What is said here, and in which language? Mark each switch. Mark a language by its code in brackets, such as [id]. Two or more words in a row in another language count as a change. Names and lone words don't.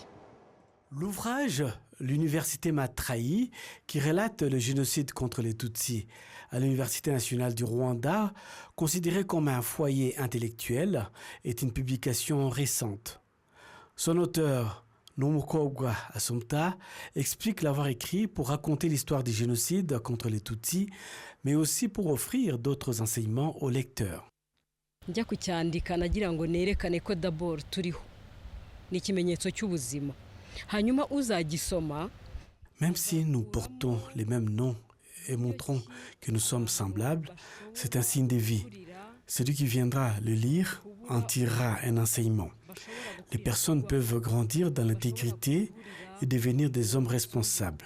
[fr] L'ouvrage « L'université m'a trahi » qui relate le génocide contre les Tutsis à l'Université nationale du Rwanda, considéré comme un foyer intellectuel, est une publication récente. Son auteur, Nomukobwa Assumpta, explique l'avoir écrit pour raconter l'histoire du génocide contre les Tutsis, mais aussi pour offrir d'autres enseignements aux lecteurs. [rw] Njya kucyandika nagira ngo nerekane ko d'abord turiho ni ikimenyetso cy'ubuzima. [fr] Même si nous portons les mêmes noms et montrons que nous sommes semblables, c'est un signe de vie. Celui qui viendra le lire en tirera un enseignement. Les personnes peuvent grandir dans l'intégrité et devenir des hommes responsables.